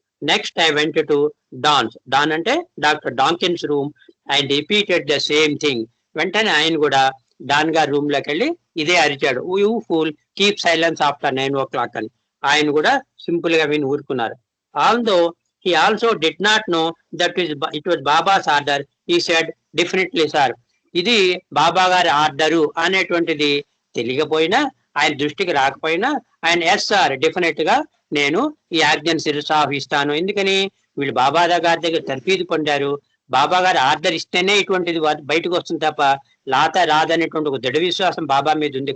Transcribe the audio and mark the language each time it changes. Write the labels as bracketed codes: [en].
[en] Next I went to don అంటే doctor Dawkins room and repeated the same thing. [te] వెంటనే ఆయన కూడా డాన్ గారి రూమ్ లోకి వెళ్ళి ఇదే అరిచాడు, [en] you fool keep silence after 9 o'clock [te] అని. ఆయన కూడా సింపుల్ గా విని ఊరుకున్నారు. Although [en] He also did not know that it was Baba's order. He said, definitely sir, [te] ఇది బాబా గారి ఆర్డరు అనేటువంటిది తెలియకపోయినా, ఆయన దృష్టికి రాకపోయినా, ఆయన [en] yes sir [te] డెఫినెట్ గా నేను ఈ ఆజ్ఞను శిరసాహిస్తాను. ఎందుకని వీళ్ళు బాబా గారి దగ్గర తర్ఫీదు పొందారు. బాబా గారి ఆర్డర్ ఇస్తేనే ఇటువంటిది బయటకు వస్తుంది తప్ప రాదనేటువంటి ఒక దృఢ విశ్వాసం బాబా మీద ఉంది.